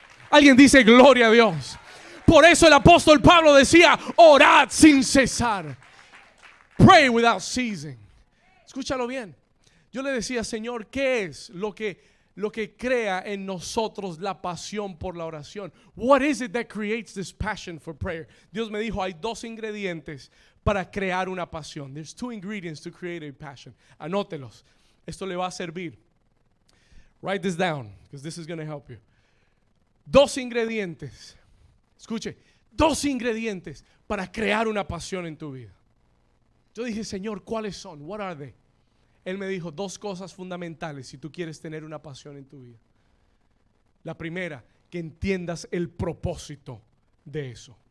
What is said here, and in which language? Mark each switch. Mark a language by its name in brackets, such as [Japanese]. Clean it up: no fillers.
[Spanish] Alguien dice gloria a Dios. Por eso el apóstol Pablo decía: orad sin cesar. [English] Pray without ceasing. [Spanish] Escúchalo bien. Yo le decía: Señor, ¿qué es lo que crea en nosotros la pasión por la oración? [English] What is it that creates this passion for prayer? [Spanish] Dios me dijo: hay dos ingredientes para crear una pasión. [English] There's two ingredients to create a passion. [Spanish] Anótelos. Esto le va a servir. [English] Write this down, because this is going to help you. [Spanish] Dos ingredientes. Escuche, dos ingredientes para crear una pasión en tu vida. Yo dije: Señor, ¿cuáles son? [English] What are they? [Spanish] Él me dijo dos cosas fundamentales si tú quieres tener una pasión en tu vida. La primera, que entiendas el propósito de eso.